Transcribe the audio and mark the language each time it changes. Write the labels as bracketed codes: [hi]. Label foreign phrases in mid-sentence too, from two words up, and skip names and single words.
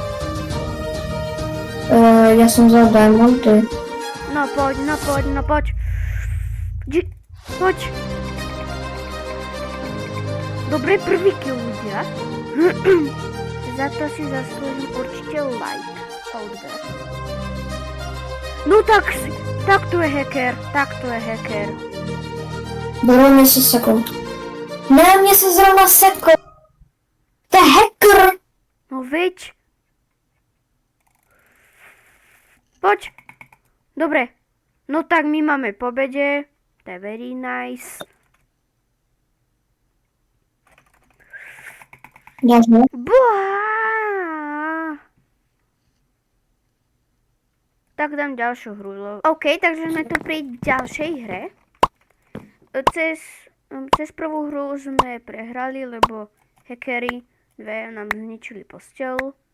[cs] Já jsem vzal diamondy. [sk] No poď. Poď. Dobre, prvý kill, ľudia. Za to si zaslúžim určite like a odber. No tak to je hacker. [cs] Zrovna se sekl. Ne, mě se zrovna sekl. To je hacker. [sk] No veď. Poď. Dobre. No tak my máme pobede. To je [en] very nice. [cs] Jasně. [sk] Buá. Tak dám ďalšiu hru. OK, takže sme tu pri ďalšej hre. Cez prvú hru sme prehrali, lebo hackeri dve nám zničili posteľ.